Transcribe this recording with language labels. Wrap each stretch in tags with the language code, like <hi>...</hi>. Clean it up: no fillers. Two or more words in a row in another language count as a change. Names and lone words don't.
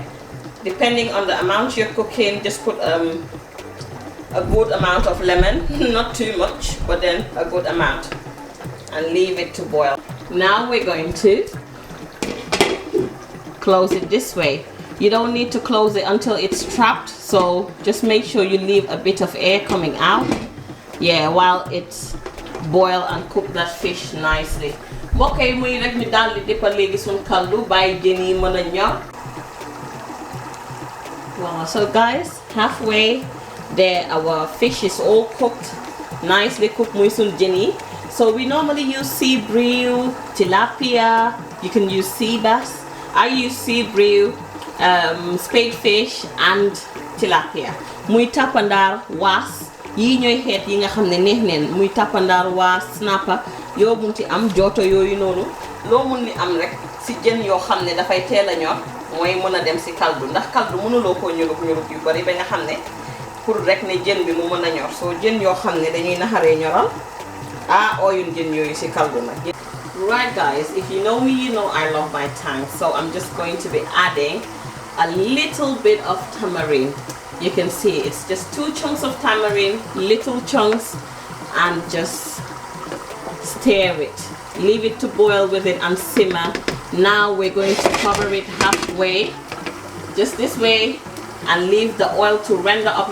<en>Depending on the amount you're cooking, just put a good amount of lemon, not too much, but then a good amount, and leave it to boil. Now we're going to close it this way. You don't need to close it until it's trapped, so just make sure you leave a bit of air coming out, yeah, while it's boil and cook that fish nicely.</en> <wo>Okay, muy rek ñu dal di defal legi sun kaldu bay jën yi mëna ñor.</wo> <en>Wow, so guys, halfway there our fish is all cooked, nicely cooked</en> <wo>muy sun jën yi.</wo> <en>So we normally use sea bream, tilapia, you can use sea bass. I use sea bream, spade fish and tilapia.</en> <wo>Muy tapandar was yi ñoy xeet yi nga xam ne neex neen, muy tapandar waa snapper yoo munti am joto yooyu noonu loo mun ni am rek si jën yoo xam ne dafay teel a ñor mooy mën a dem si kaldu, ndax kaldu mënuloo koo ñurub yu bari ba nga xam ne pour rek ne jën bi mu mën a ñor. soo jën yoo xam ne dañuy naxaree ñoral ooyun jën yooyu si kaldu nag.</wo> <en>Right guys, if you know me, you know I love my tang, so I'm just going to be adding a little bit of tamarind. You can see it's just 2 chunks of tamarind, little chunks, and just stir it. Leave it to boil with it and simmer. Now we're going to cover it halfway, just this way, and leave the oil to render up.</en>